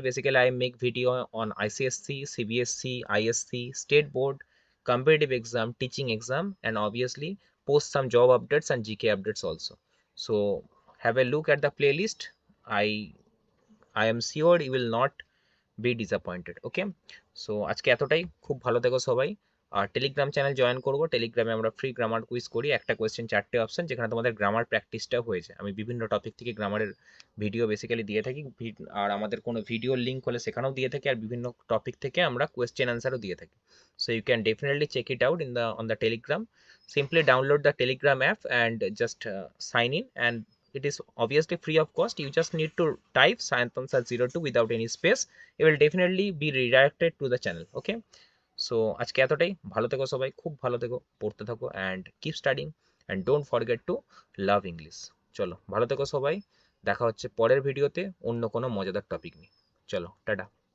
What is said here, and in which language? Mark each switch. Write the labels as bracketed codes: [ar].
[en] Basically I make video on ICSC, CBSC, ISC, state board, competitive exam, teaching exam, and obviously post some job updates and GK updates also. So have a look at the playlist. I am sure you will not be disappointed. Okay, so [bn] আজকে এতটাই। খুব ভালো থেকো সবাই। আর Telegram channel join করবো। টেলিগ্রামে আমরা free grammar quiz করি, একটা কোয়েশ্চেন 4টে অপশন, যেখানে তোমাদের গ্রামার প্র্যাকটিসটা হয়েছে। আমি বিভিন্ন টপিক থেকে গ্রামারের ভিডিও বেসিক্যালি দিয়ে থাকি, আর আমাদের কোনো ভিডিও লিঙ্ক হলে সেখানেও দিয়ে থাকি, আর বিভিন্ন টপিক থেকে আমরা কোয়েশ্চেন অ্যান্সারও দিয়ে থাকি। [en] So you can definitely check it out in the on the Telegram. Simply download the Telegram app and just sign in, and it is obviously free of cost. You just need to type Sayantansar02 without any space. It will definitely be redirected to the channel. Okay, so [bn] আজকে এতটাই। ভালো থেকো সবাই, খুব ভালো থেকো, পড়তে থাকো, [en] and keep studying, and don't forget to love English. [bn] চলো ভালো থেকো সবাই, দেখা হচ্ছে পরের ভিডিওতে অন্য কোনো মজাদার টপিক নিয়ে। চলো টাটা।